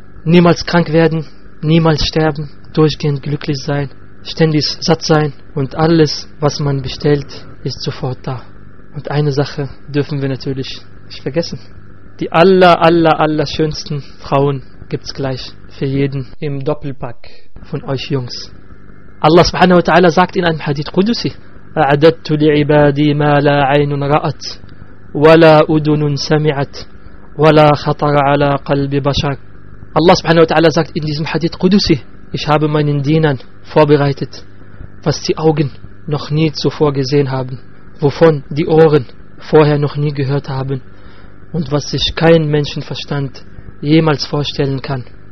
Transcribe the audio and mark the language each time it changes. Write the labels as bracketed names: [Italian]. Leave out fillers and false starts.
[German] Niemals krank werden, niemals sterben, durchgehend glücklich sein, ständig satt sein und alles, was man bestellt, ist sofort da. Und eine Sache dürfen wir natürlich nicht vergessen. Die aller schönsten Frauen gibt's gleich für jeden im Doppelpack von euch Jungs. [Arabic] Allah subhanahu wa ta'ala [German] sagt in einem Hadith Qudusi, [Arabic] أَعَدَدْتُ لِعِبَادِي مَا لَا عَيْنٌ رَأَتْ وَلَا أُدُنٌ سَمِعَتْ وَلَا خَطَرَ عَلَى قَلْبِ بَشَرٍ. [German] Allah subhanahu wa ta'ala sagt in diesem Hadith Qudusi, ich habe meinen Dienern vorbereitet, was die Augen noch nie zuvor gesehen haben, wovon die Ohren vorher noch nie gehört haben und was sich kein Menschenverstand jemals vorstellen kann.